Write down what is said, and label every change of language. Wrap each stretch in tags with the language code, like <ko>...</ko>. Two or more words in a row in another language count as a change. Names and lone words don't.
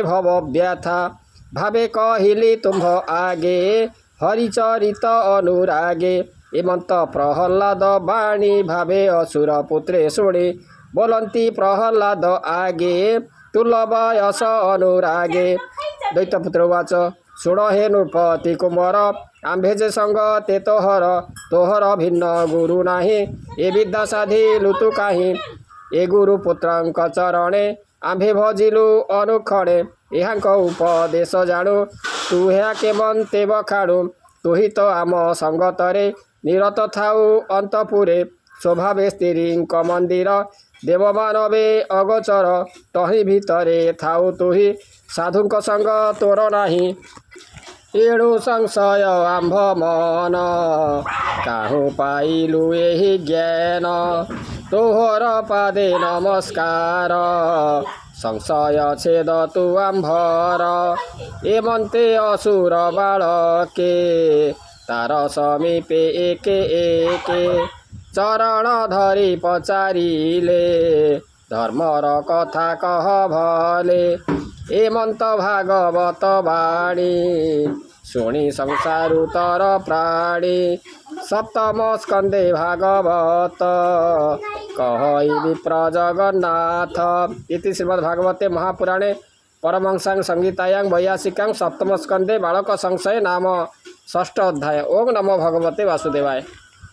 <or>ଭବ ବ୍ୟଥା ଭାବେ କହିଲି ତୁମ୍ଭ ଆଗେ ହରିଚରିତ ଅନୁରାଗେ ଏମନ୍ତ ପ୍ରହଲ୍ଲାଦ ବାଣୀ ଭାବେ ଅସୁର ପୁତ୍ରେ ଶୁଣି ବୋଲନ୍ତି ପ୍ରହଲ୍ଲାଦ ଆଗେ ତୁଲ୍ଲଭ ଯଶ ଅନୁରାଗେ ଦୈତ୍ୟପୁତ୍ର ଉବାଚ ଶୁଣ ହେ ନୃପତି କୁମାର ଆମ୍ଭେ ଯେ ସଙ୍ଗ ତେ ତୋହର ଭିନ୍ନ ଗୁରୁ ନାହିଁ ଏ ବିଦ୍ୟା ସାଧି ଲୁତୁ କାହିଁ ଏ ଗୁରୁ ପୁତ୍ରଙ୍କ ଚରଣେ ଆମ୍ଭେ ଭଜିଲୁ ଅନୁକ୍ଷଣେ ଏହାଙ୍କ ଉପଦେଶ ଜାଣୁ ତୁ ହେ କେମନ୍ତେ ବଖାଣୁ ତୁ ହି ତୋ ଆମ ସଙ୍ଗତରେ ନିରତ ଥାଉ ଅନ୍ତପୁରେ ସ୍ୱଭାବେ ସ୍ତ୍ରୀଙ୍କ ମନ୍ଦିର ଦେବମାନବେ ଅଗୋଚର ତହିଁ ଭିତରେ ଥାଉ ତୁହି ସାଧୁଙ୍କ ସଙ୍ଗ ତୋର ନାହିଁ ଏଣୁ ସଂଶୟ ଆମ୍ଭ ମନ କାହୁଁ ପାଇଲୁ ଏହି ଜ୍ଞାନ ତୋହର ପାଦେ ନମସ୍କାର ସଂଶୟ ଛେଦ ତୁ ଆମ୍ଭର ଏମନ୍ତେ ଅସୁର ବାଳକେ ତାର ସମୀପେ ଏକେ ଏକେ ଚରଣ ଧରି ପଚାରିଲେ ଧର୍ମର କଥା କହ ଭଲେ ଏମନ୍ତ ଭାଗବତ ବାଣୀ ଶୁଣି ସଂସାରୁ ତର ପ୍ରାଣୀ ସପ୍ତମ ସ୍କନ୍ଦେ ଭାଗବତ କହଇ ବିପ୍ର ଜଗନ୍ନାଥ</or> <sa>इति श्रीमद्भागवते महापुराणे परमहंसां संहितायां 82 सप्तम स्कंदे बालक संशय नाम षष्ठ अध्याय। ओम नमो भगवते वासुदेवाय।</sa>